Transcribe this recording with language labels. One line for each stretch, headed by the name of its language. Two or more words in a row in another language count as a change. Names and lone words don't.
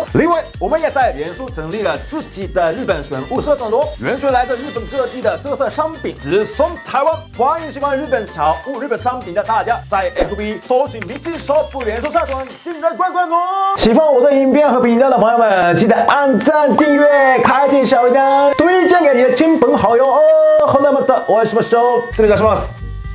Chinese: 另外，我们也在脸书成立了自己的日本选物社团喽，原学来自日本各地的特色商品直送台湾，欢迎喜欢日本巧物、日本商品的大家在 FB 搜寻明基手部脸书社团进来逛逛哦。喜欢我的影片和频道的朋友们，记得按赞、订阅、开启小铃铛，推荐给你的亲朋好友哦。
Japanese: ほなまたお会いしましょう。失礼いたします。